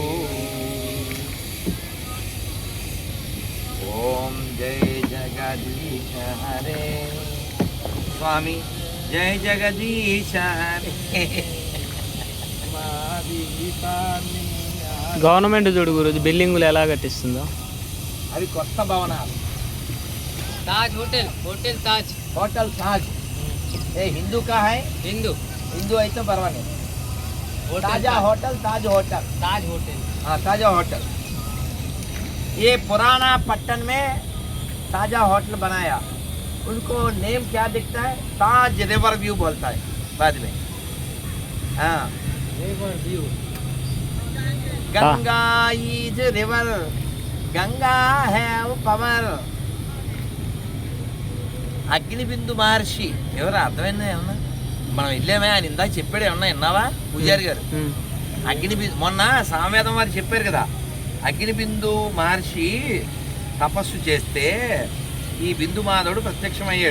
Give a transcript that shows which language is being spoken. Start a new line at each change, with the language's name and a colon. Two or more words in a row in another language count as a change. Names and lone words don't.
Hindi: ॐ जय जगदीश हरे स्वामी, जय जगदीश हरे.
Telugu: గవర్నమెంట్ చూడు గురుజీ బిల్డింగులు ఎలా కట్టిస్తుందో. అవి కొత్త భవనాలు.
Hindi: ताज होटल, होटल ताज, होटल ताज ये हिंदू का है.
Telugu: हिंदू అయితే పర్వాలేదు.
Hindi: ताजा होटल, ताज होटल, ताज होटल. हाँ ताजा होटल. ये पुराना पट्टन में ताजा होटल बनाया. उनको नेम क्या दिखता है? ताज
English: river view
Hindi: बोलता है बाद में. हाँ
English: river view. Ganga is river,
Hindi: गंगा है वो पवर.
Telugu: అగ్నిబిందు మహర్షి ఎవరు అర్థమైందా? ఏమన్నా మనం వెళ్ళామే, ఆయన ఇందాక చెప్పాడు. ఏమన్నా విన్నావా పూజారి గారు? అగ్నిబిందు మొన్న సామవేదం వారు చెప్పారు కదా, అగ్నిబిందు మహర్షి తపస్సు చేస్తే ఈ బిందుమాధవుడు ప్రత్యక్షమయ్యాడు.